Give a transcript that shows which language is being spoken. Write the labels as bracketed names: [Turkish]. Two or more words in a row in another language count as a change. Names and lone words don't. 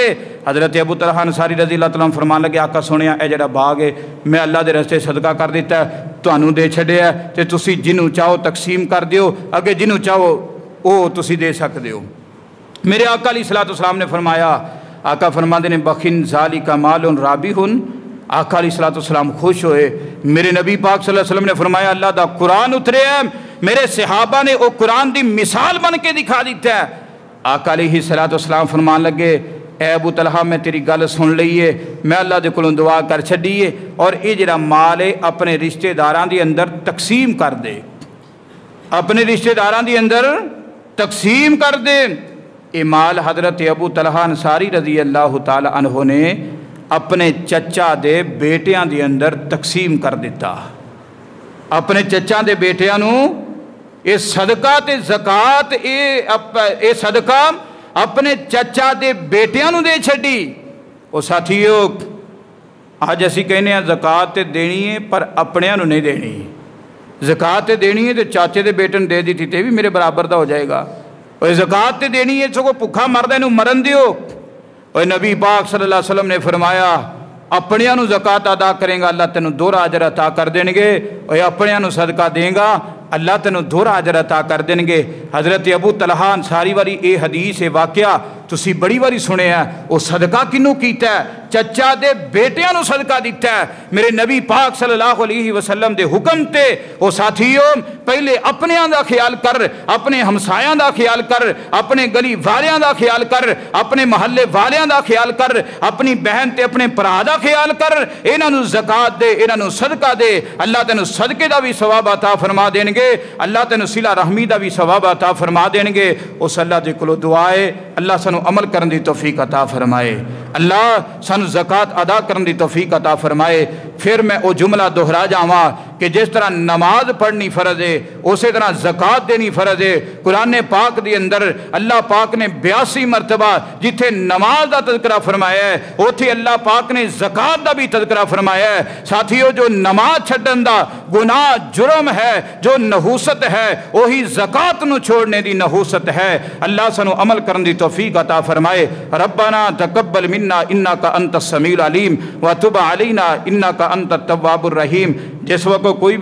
[Punjabi] حضرت ابو طلحہ انصاری [Arabic] رضي الله تعالى [Punjabi] فرمان لگے آقا سنیا اے جہڑا باغ ہے میں اللہ دے رستے صدقہ کر دتا تہانوں دے چھڈیا تے تسی جنہوں چاہو تقسیم کر دیو، اگے جنہوں چاہو وہ تسی دے سکدے ہو. میرے آقا [Arabic] عليه الصلاة والسلام [Punjabi] نے فرمایا آقا فرماتے نے [Arabic] بخ ذلك مال رابح, [Punjabi] آقا [Arabic] عليه الصلاة والسلام [Punjabi] خوش ہوئے. میرے نبی پاک [Arabic] صلى الله عليه وسلم [Punjabi] نے فرمایا اللہ دا قرآن اترے ہے، میرے صحابہ نے وہ قرآن دی مثال بن کے دکھا دتا ہے. آقا [Arabic] عليه الصلاة والسلام [Punjabi] فرمان لگے اے ابو طلحہ میں تیری گل سن لئی ہے، میں اللہ دے کولوں دعا کر چھڈی ہے اور یہ جہڑا مال ہے اپنے رشتہ داراں دے اندر تقسیم کر دے، اپنے رشتہ داراں دے اندر تقسیم کر دے. یہ مال حضرت ابو طلحہ انصاری [Arabic] رضي الله تعالى عنه [Punjabi] نے اپنے چچا دے بیٹیاں دے اندر تقسیم کر دتا. اپنے چچا دے بیٹیاں نوں یہ صدقہ تے زکات یہ صدقہ اپنے چچا دے بیٹیاں نوں دے چھڈی. او ساتھیو اج اسیں کہنے آں زکات تے دینی ہے پر اپنیاں نوں نہیں دینی، زکات تے دینی ہے تو چاچے دے بیٹے نوں دے دتی تے بھی میرے برابر دا ہو جائے گا، اور زکات تے دینی ہے سگوں بھکھا مردا اینوں مرن دیو. اور نبی پاک [Arabic] صلى الله عليه وسلم [Punjabi] نے فرمایا اپنیاں نوں زکات ادا کریں گا اللہ تینوں دوہرا اجر عطا کر دیں گے، اور اپنیاں نوں صدقہ دے گا اللہ تینوں دوہرا اجر عطا کر دیں گے. حضرت ابو طلحہ انصاری والی یہ حدیث ہے واقعہ تسی بڑی واری سنے ہے، وہ صدقہ کنوں کیتا ہے چچا دے بیٹیاں نوں صدقہ دتا ہے میرے نبی پاک [Arabic] صلى الله عليه وسلم [Punjabi] دے حکم تے. او ساتھیو پہلے اپنیاں دا خیال کر، اپنے ہمسایاں دا خیال کر، اپنے گلی والیاں دا خیال کر، اپنے محلے والیاں دا خیال کر، اپنی بہن تے اپنے بھرا دا خیال کر، انہاں نوں زکات دے، انہاں نوں صدقہ دے، اللہ تینوں صدقے دا بھی ثواب عطا فرما دیں گے، اللہ تینوں صلہ رحمی دا بھی ثواب عطا فرما دیں گے. اس اللہ دے کولوں دعا ہے اللہ سانوں سانو عمل کرن دی توفیق عطا فرمائے، اللہ سانو زکات ادا کرن دی توفیق عطا فرمائے۔ پھر میں او جملہ دہرا جاواں کہ جس طرح نماز پڑھنی فرض ہے اسی طرح زکات دینی فرض ہے۔ قرآن پاک دی اندر اللہ پاک نے 82 مرتبہ جتھے نماز دا تذکرہ فرمایا ہے اوتھے اللہ پاک نے زکات دا بھی تذکرہ فرمایا ہے۔ ساتھیو جو نماز چھڈن دا گناہ جرم ہے، جو نحوست ہے، وہی زکات نو چھوڑنے دی نحوست ہے۔ اللہ سانو عمل کرن دی توفیق عطا فرمائے۔ [Arabic] ربنا تقبل منا انک انت السمیع العلیم وتب علینا انک انت التواب الرحیم۔ [Punjabi] جس وقت کوئی بھی